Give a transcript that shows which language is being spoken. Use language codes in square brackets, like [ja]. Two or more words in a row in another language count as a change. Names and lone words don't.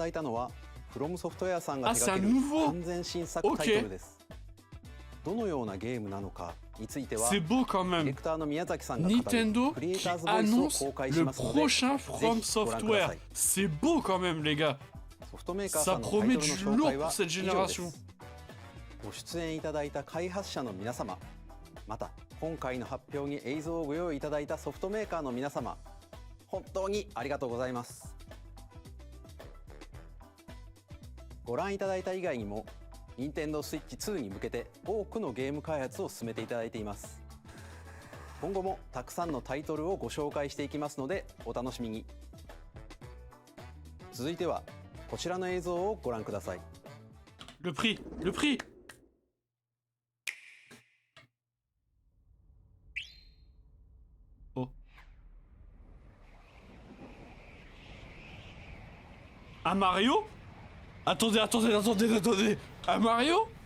[fr] c'est un nouveau. Ok. C'est beau quand même. Nintendo qui annonce le prochain From Software. C'est beau quand même, les gars. Ça promet du lourd pour cette génération. [ja] ご出演いただいた開発者の皆様、また今回の発表に映像をご用意いただいたソフトメーカーの皆様、本当にありがとうございます。ご覧いただいた以外にも Nintendo Switch 2に向けて多くのゲーム開発を進めていただいています。今後もたくさんのタイトルをご紹介していきますのでお楽しみに。続いてはこちらの映像をご覧ください。 [fr] Le prix, le prix. Oh. Un Mario? Attendez. Un Mario?